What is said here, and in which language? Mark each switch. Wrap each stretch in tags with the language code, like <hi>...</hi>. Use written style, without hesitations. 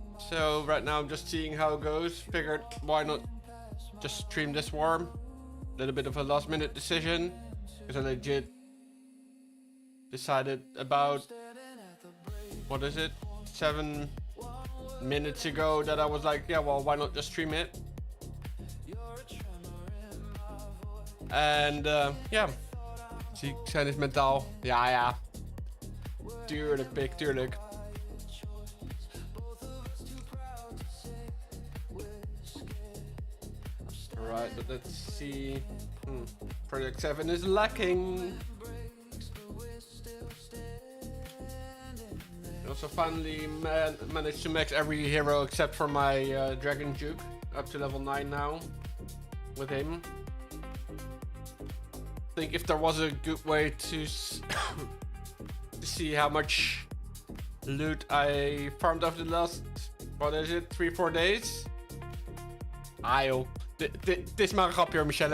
<en>So right now I'm just seeing how it goes. Figured why not just stream this warm. A little bit of a last minute decision, because I legit decided about, what is it, 7 minutes ago that I was like, yeah, well, why not just stream it?</en> <nl>And ja, ziek zijn is mentaal. Ja. Tuurlijk, pik, tuurlijk.</nl> <en>Alright, but let's see. ProjectSE7VEN is lacking. I also finally managed to max every hero except for my Dragon Juke. Up to level 9 now with him. I think if there was a good way to to see how much loot I farmed over the last, what is it, 3-4 days?</en> <nl>Ah joh, dit is maar een grapje hoor, Michelle.</nl>